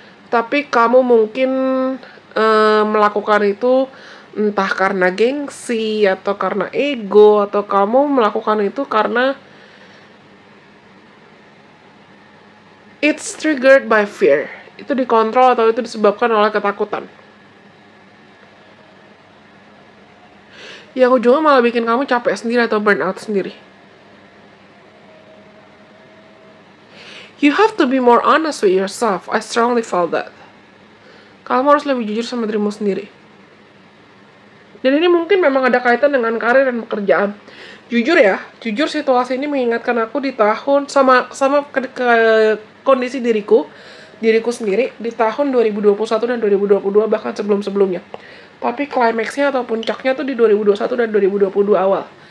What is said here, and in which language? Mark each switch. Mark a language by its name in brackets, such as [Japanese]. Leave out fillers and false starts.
[Indonesian] Tapi kamu mungkin melakukan itu entah karena gengsi, atau karena ego, atau kamu melakukan itu karena [English] it's triggered by fear. [Indonesian] Itu dikontrol atau itu disebabkan oleh ketakutan. Yang ujungnya malah bikin kamu capek sendiri atau burn out sendiri. [English] You have to be more honest with yourself. I strongly felt that. [Indonesian] Kamu harus lebih jujur sama dirimu sendiri. Dan ini mungkin memang ada kaitan dengan karir dan pekerjaan. Jujur ya, jujur situasi ini mengingatkan aku di tahun sama ke kondisi diriku sendiri di tahun 2021 dan 2022 bahkan sebelum-sebelumnya. Tapi klimaksnya atau puncaknya tuh di 2021 dan 2022 awal.